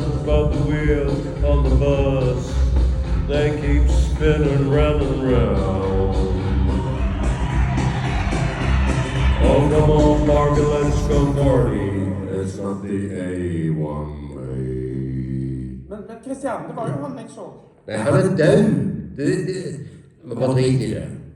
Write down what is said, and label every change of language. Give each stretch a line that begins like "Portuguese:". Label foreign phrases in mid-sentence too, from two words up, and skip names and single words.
English: But the wheels on the bus, they keep spinning round and round. Oh, come on, Barbie, let's go party. It's not the A1 way.
Norwegian: Men Christian, det var jo han jeg så. Nei, han er død. Bare drit i det.